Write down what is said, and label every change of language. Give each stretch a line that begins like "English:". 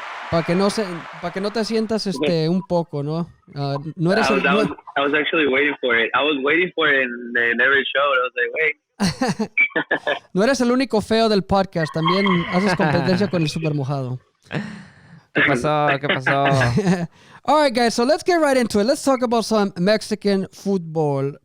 Spanish: Para que no te sientas un poco, ¿no? No eres
English: I was actually waiting for it. I was waiting for it and they never showed. I was like, wait.
Spanish: No eres el único feo del podcast. También haces competencia con el Super Mojado. ¿Qué pasó?
English: All right, guys. So let's get right into it. Let's talk about some Mexican football.